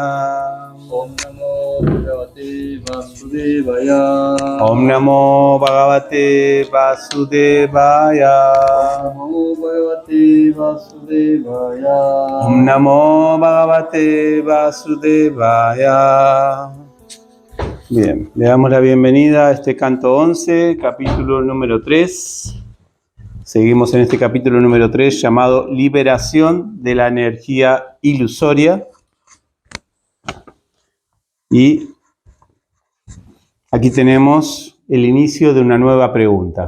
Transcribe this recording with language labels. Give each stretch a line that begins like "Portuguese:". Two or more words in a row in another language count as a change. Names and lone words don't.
Sanskrit: ॐ नमो भगवते वासुदेवाय. ॐ नमो भगवते वासुदेवाय. ॐ नमो भगवते वासुदेवाय. ॐ नमो भगवते वासुदेवाय.
Spanish: Bien, le damos la bienvenida a este canto 11, capítulo número 3. Seguimos en este capítulo número 3 llamado Liberación de la energía ilusoria. Y aquí tenemos el inicio de una nueva pregunta.